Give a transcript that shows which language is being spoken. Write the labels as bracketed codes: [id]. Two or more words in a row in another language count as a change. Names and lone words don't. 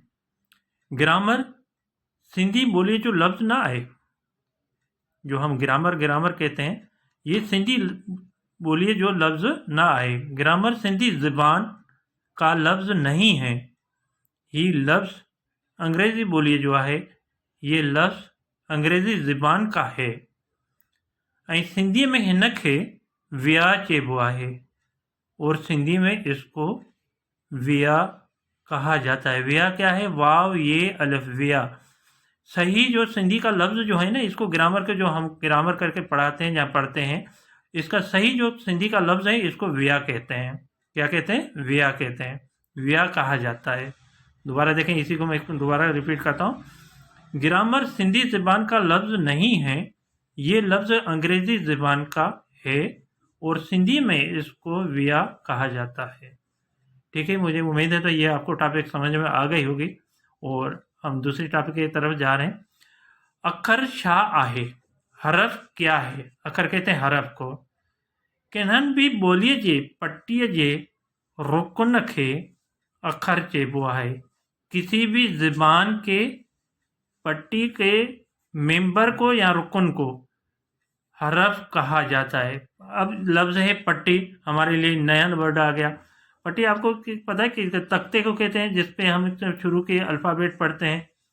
[sd] ग्रामर सिंधी बोली जो लफ्ज़ ना आए, जो [ur] ہم گرامر کہتے ہیں, [sd] ये सिंधी बोलिए जो लफ्ज़ ना आए। [ur] گرامر سندھی زبان کا لفظ نہیں ہے. یہ لفظ انگریزی بولیے جو ہے، یہ لفظ انگریزی زبان کا ہے [sd] ऐं सिंधी में हिन खे विया चइबो आहे [ur] اور سندھی میں اسکو ویا کہا جاتا ہے۔ ویا کیا ہے? واؤ یے الف، ویا. صحیح جو سندھی کا لفظ جو ہے نا، اسکو گرامر کے جو ہم گرامر کرکے پڑھاتے ہیں یا پڑھتے ہیں، اسکا صحیح جو سندھی کا لفظ ہے اسکو ویا کہتے ہیں. کیا کہتے ہیں? ویا کہتے ہیں، ویا کہا جاتا ہے۔ دوبارہ دیکھیں، اسی کو میں دوبارہ ریپیٹ کرتا ہوں. گرامر سندھی زبان کا لفظ نہیں ہے، یہ لفظ انگریزی زبان کا ہے اور سندھی میں اسکو ویا کہا جاتا ہے. ٹھیک ہے، مجھے امید ہے تو یہ آپکو ٹاپک سمجھ میں آ گئی ہوگی. اور ہم دوسری ٹاپک کی طرف جا رہے ہیں. [sd] अखर छा आहे, [ur] حرف کیا ہے? اکھر کہتے ہیں حرف کو. [sd] किन्हनि भी ॿोलीअ जे पट्टीअ जे रुकन खे अखर चइबो आहे। [ur] کسی بھی زبان کے پٹی کے ممبر کو یا رکن کو حرف کہا جاتا ہے. اب لفظ ہے پٹی، ہمارے لیے نیا ورڈ آ گیا. پٹی آپکو پتا ہے کہ تختے کو کہتے ہیں جس پے ہم شروع کے الفابیٹ پڑھتے ہیں.